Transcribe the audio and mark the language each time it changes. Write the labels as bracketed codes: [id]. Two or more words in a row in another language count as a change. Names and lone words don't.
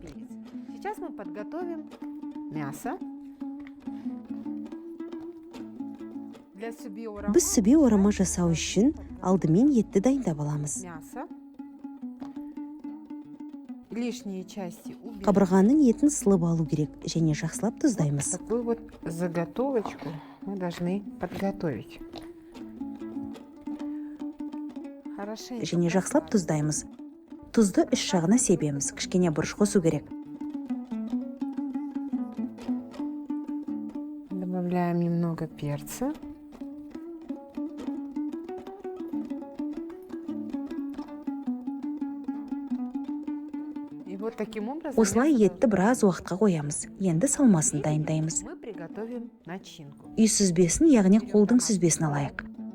[kk] Біз сүбе орама жасау үшін алдымен етті дайындап аламыз. Қабырғаның етін сылып алу керек және жақсылап тұздаймыз. [ru] Такую вот заготовочку мы должны подготовить. [kk] Және жақсылап тұздаймыз. Тұзды үш жағына себеміз, кішкене бұрыш қосу керек. [ru] Добавляем немного перца. [kk] Осылай етті біраз уақытқа қоямыз. Енді салмасын дайындаймыз. Үй сүзбесін, яғни қолдың сүзбесін алайық.